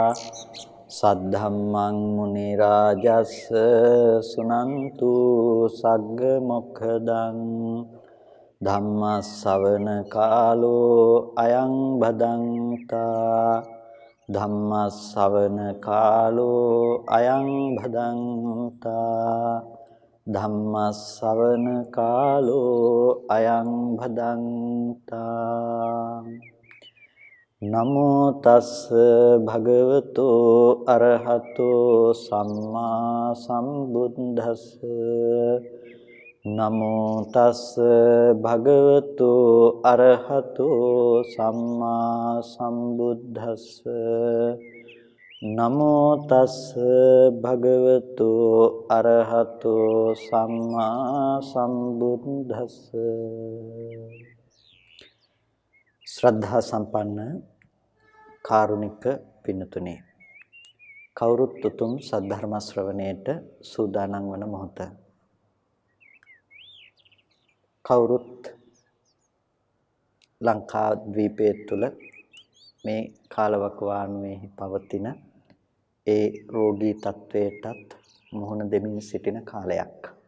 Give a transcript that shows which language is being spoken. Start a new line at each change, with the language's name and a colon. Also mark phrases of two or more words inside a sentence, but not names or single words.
Pali: සද්ධම්මං මුනි රාජස්ස සුනන්තු සග්ග මොක්ඛදං ධම්ම ශ්‍රවණ කාලෝ අයං භදංතා ධම්ම ශ්‍රවණ කාලෝ අයං භදංතා ධම්ම ශ්‍රවණ කාලෝ අයං භදංතා නමෝ තස්ස භගවතෝ අරහතෝ සම්මා සම්බුද්දස්ස නමෝ තස්ස භගවතෝ අරහතෝ සම්මා සම්බුද්දස්ස නමෝ තස්ස භගවතු අරහතෝ සම්මා සම්බුද්දස්ස
Sinhala: ශ්‍රද්ධා සම්පන්න කාරුණික පින්තුනි කවුරුත් උතුම් සද්ධර්ම ශ්‍රවණයට සූදානම් වන මොහොත කවුරුත් ලංකා ද්වීපයේ තුල මේ කාලවකවානුවේ පවතින ඒ රෝගී තත්වයටත් මුහුණ දෙමින් සිටින කාලයක්.